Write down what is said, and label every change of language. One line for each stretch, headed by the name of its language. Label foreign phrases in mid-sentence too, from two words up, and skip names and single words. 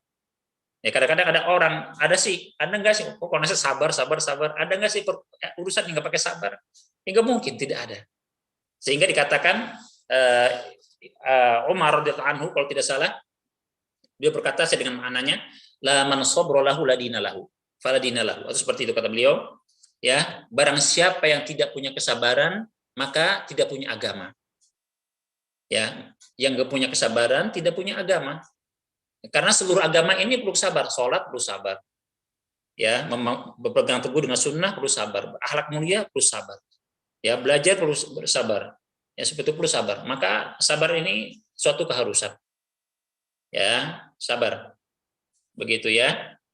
Indonesian: Ya, kadang-kadang ada orang, ada nggak sih? Oh, kalau sabar, ada nggak sih urusan yang nggak pakai sabar? Nggak mungkin, tidak ada. Sehingga dikatakan Umar
Arabic: رضي الله عنه
Indonesian: kalau tidak salah, dia berkata dengan maknanya,
Arabic: لا من صبر له لا دين له فلا دين له,
Indonesian: atau seperti itu kata beliau, ya, barang siapa yang tidak punya kesabaran maka tidak punya agama, ya, yang enggak punya kesabaran tidak punya agama, karena seluruh agama ini perlu sabar, sholat perlu sabar, ya, berpegang teguh dengan sunnah perlu sabar, akhlak mulia perlu sabar, ya, belajar perlu bersabar, ya, seperti itu perlu sabar, maka sabar ini suatu keharusan, ya, sabar, begitu ya.